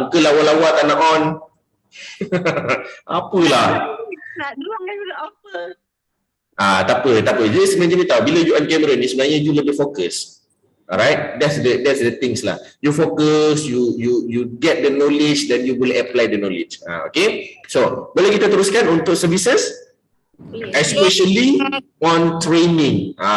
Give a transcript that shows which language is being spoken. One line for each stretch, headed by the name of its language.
Malay: Muka lawa-lawa tak nak on. Apalah. Nak dorang kan apa. Tak apa. Jadi sebenarnya ni tahu, bila you on camera ni sebenarnya you lebih fokus.
English: Alright, that's the things lah. You focus, you get the knowledge, then you boleh apply the knowledge. Okay.
Malay: So, boleh kita teruskan untuk services?
English: Especially on training.